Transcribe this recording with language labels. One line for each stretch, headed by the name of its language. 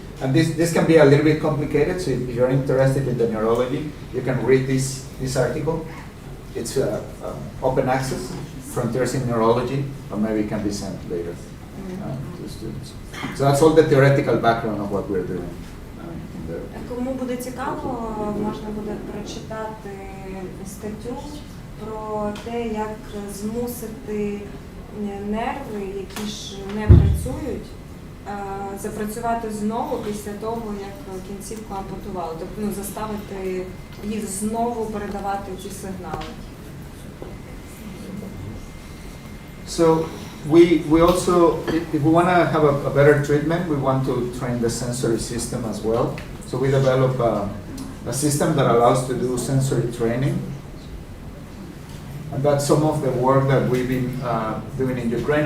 English: And this can be a little bit complicated, so if you're interested in the neurology, you can read this article. It's open access, Frontiers in Neurology, or maybe it can be sent later to students. So that's all the theoretical background of what we're doing in there.
Ukrainian: Кому буде цікаво, можна буде прочитати статтю про те, як змусити нерви, які ж не працюють, запрацювати знову після того, як кінцівку ампутували. Тобто заставити їх знову передавати ці сигнали.
English: So we also, if we want to have a better treatment, we want to train the sensory system as well. So we develop a system that allows to do sensory training. And that's some of the work that we've been doing in Ukraine.